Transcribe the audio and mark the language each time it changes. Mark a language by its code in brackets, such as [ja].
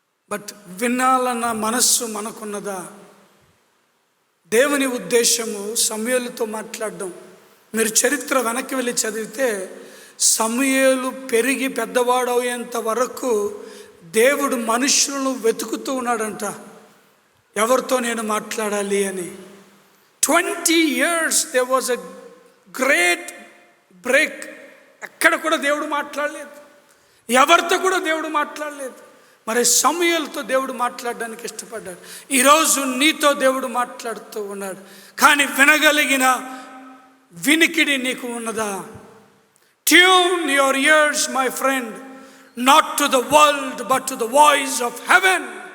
[te] But వినాలన్న మనస్సు మనకున్నదా? దేవుని ఉద్దేశము సమూయేలుతో మాట్లాడడం. మీరు చరిత్ర వెనక్కి వెళ్ళి చదివితే సమూయేలు పెరిగి పెద్దవాడయ్యేంత వరకు దేవుడు మనుషులను వెతుకుతూ ఉన్నాడంట, ఎవరితో నేను మాట్లాడాలి అని. [en] 20 years there was a great break. [te] ఎక్కడ కూడా దేవుడు మాట్లాడలేదు, ఎవరితో కూడా దేవుడు మాట్లాడలేదు. మరి సమూయేలుతో దేవుడు మాట్లాడడానికి ఇష్టపడ్డాడు. ఈరోజు నీతో దేవుడు మాట్లాడుతూ ఉన్నాడు. కానీ వినగలిగిన వినికిడి నీకు ఉన్నదా? [en] Tune your ears my friend, not to the world but to the voice of heaven.